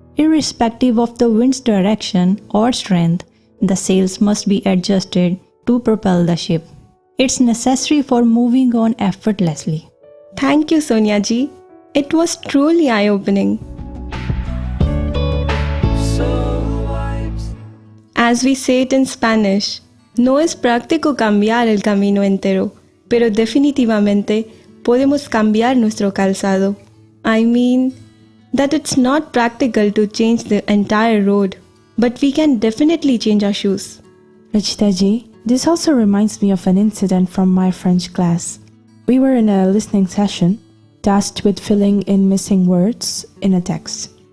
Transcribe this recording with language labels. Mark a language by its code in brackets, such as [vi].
[en] Irrespective of the wind's direction or strength, the sails must be adjusted to propel the ship. It's necessary for moving on effortlessly. Thank you, Sonia ji. It was truly eye-opening. As we say it in Spanish, [es] no es práctico cambiar el camino entero, pero definitivamente podemos cambiar nuestro calzado. [en] I mean that it's not practical to change the entire road, but we can definitely change our shoes. Rachita ji, this also reminds me of an incident from my French class. We were in a listening session, tasked with filling in missing words in a text.